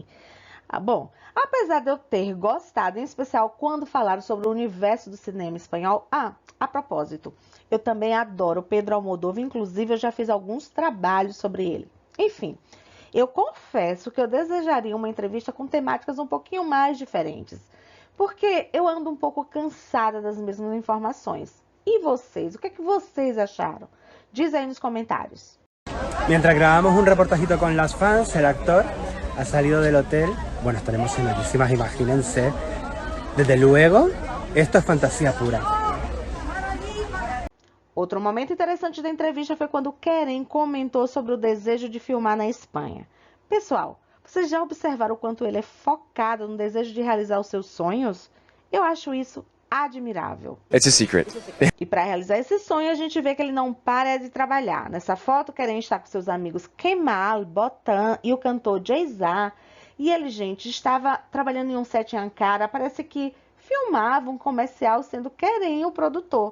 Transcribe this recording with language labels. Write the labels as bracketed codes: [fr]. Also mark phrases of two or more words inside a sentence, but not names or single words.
[pt] Bom, apesar de eu ter gostado, em especial quando falaram sobre o universo do cinema espanhol, a propósito, eu também adoro Pedro Almodóvar, inclusive eu já fiz alguns trabalhos sobre ele. Enfim, eu confesso que eu desejaria uma entrevista com temáticas um pouquinho mais diferentes, porque eu ando um pouco cansada das mesmas informações. E vocês, o que é que vocês acharam? Diz aí nos comentários. [es] Mientras grabamos un reportajito con las fans, el actor ha salido del hotel. Bueno, estaremos emocionadísimas, imagínense. Desde luego, esto es fantasía pura. [pt] Outro momento interessante da entrevista foi quando Kerem comentou sobre o desejo de filmar na Espanha. Pessoal, vocês já observaram o quanto ele é focado no desejo de realizar os seus sonhos? Eu acho isso admirável. [en] It's a secret. [pt] E para realizar esse sonho, a gente vê que ele não para de trabalhar. Nessa foto, Kerem está com seus amigos Kemal, Botan e o cantor Jay-Z. E ele, gente, estava trabalhando em um set em Ankara. Parece que filmava um comercial sendo Kerem o produtor.